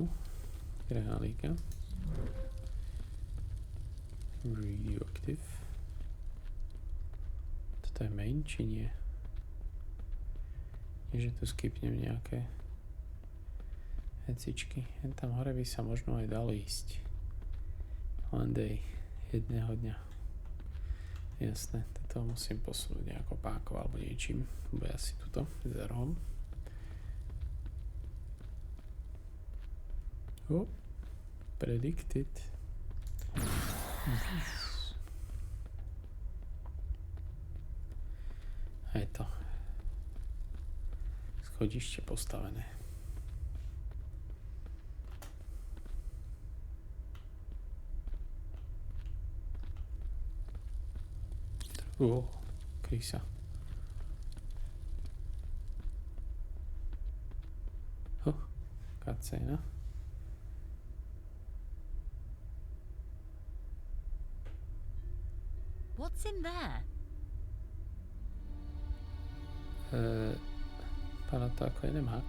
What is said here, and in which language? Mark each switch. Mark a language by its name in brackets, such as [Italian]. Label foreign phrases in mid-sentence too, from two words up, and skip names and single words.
[Slovak] Granálíka. Radioactive. Toto je main, či nie? Nie, že tu skipnem nejaké vecičky. Jen tam hore by sa možno aj dalo ísť. [English] One day. [Slovak] Jedného dňa. Jasné, toto musím posunúť nejako pákou alebo niečím. Bude asi tuto, za rohom. [English] Oh, predicted. [Slovak] A je to schodište postavené. Krysa. Cutscene. [English] What's in there? [Slovak] Vypadá to ako jeden hak.